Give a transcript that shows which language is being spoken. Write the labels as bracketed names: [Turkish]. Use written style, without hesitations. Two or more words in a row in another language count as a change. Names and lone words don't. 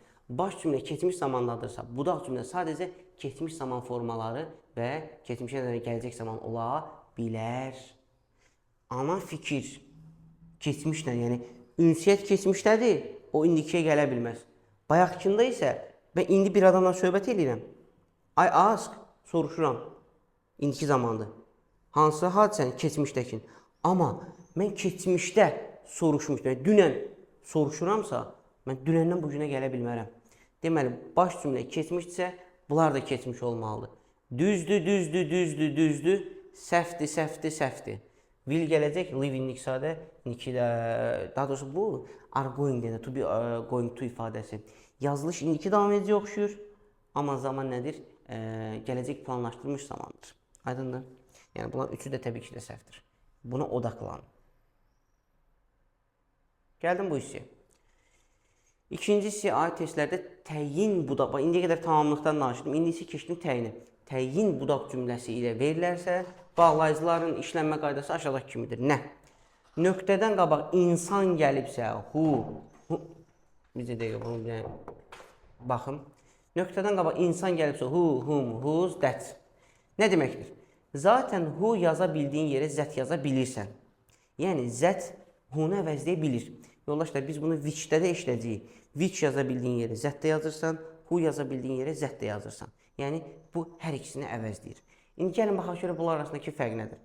[Azerbaijani] Baş cümlə keçmiş zamandadırsa, budaq cümlə sadəcə keçmiş zaman formaları və keçmişə gələcək zaman ola bilər. Ana fikir keçmişlə, yəni ünsiyyət keçmişdədir, o indikiyə gələ bilməz. Bayaqkında isə mən indi bir adamla söhbət edirəm. [English] I ask, [Azerbaijani] soruşuram. İndiki zamandır. Hansı hadisəni? Keçmişdəkin. Amma mən keçmişdə soruşmuşdum. Dünən soruşuramsa, mən dünəndən bugünə gələ bilmərəm. Deməli, baş cümlə keçmişdirsə, bunlar da keçmiş olmalıdır. Düzdür. Səhvdir. Will gələcək, live indik sadə, indiki də, daha doğrusu bu [English] are going [Azerbaijani] deyə, [English] to be going to [Azerbaijani] ifadəsi. Yazılış indiki davam edici oxşuyur, amma zaman nədir? Gələcək planlaşdırılmış zamandır. Aydındır? Yəni bunlar üçü də təbii ki də səhvdir. Buna odaqlanın. Gəldim bu hissəyə. İkinci hissə aid testlərdə təyin budaq, indiyə qədər tamamlıqdan danışdım, indi isə keçdim təyini. Təyin budaq cümləsi ilə verilərsə, bağlayıcıların işlənmə qaydası aşağıdakı kimidir. Nə? Nöqtədən qabaq insan gəlibsə, bizə dəqiqə bunu bir baxın. Nöqtədən qabaq insan gəlibsə, [English] who, whom, whose, that. [Azerbaijani] Nə deməkdir? Zaten who yaza bildiyin yerə zət yaza bilirsən. Yəni, zət who-nu əvəzləyə bilir. Yoldaşlar, biz bunu which-də də işləyəcəyik. Which yaza bildiyin yerə zət də yazırsan, who yaza bildiyin yerə zət də yazırsan. Yəni, bu hər ikisini əvəzləyir. İndi gəlin, baxaq görə bunlar arasındakı fərq nədir?